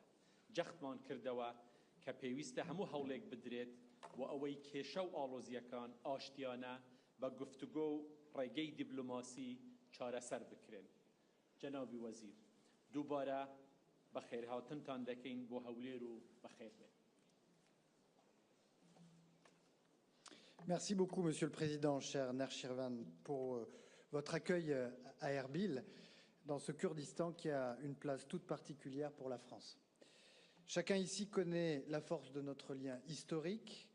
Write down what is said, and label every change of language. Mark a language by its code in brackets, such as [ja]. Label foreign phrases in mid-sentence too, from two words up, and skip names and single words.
[ckb] جەختمان کردەوە کە پێویستە هەموو هەوڵێک بدرێت و ئەوەی کێشە و ئاڵۆزیەکان ئاشتیانە بە گفتوگۆ و ڕێگەی دیبلۆماسی چارەسەر بکرێن. جەنابی وەزیر دووبارە بە خێرهاتنتان دەکەین بۆ هەولێر و بەخێر بێت. [fr] Merci beaucoup, Monsieur le Président, cher Nerchirvan, pour votre accueil à Erbil, dans ce Kurdistan qui a une place toute particulière pour la France. Chacun ici connaît la force de notre lien historique.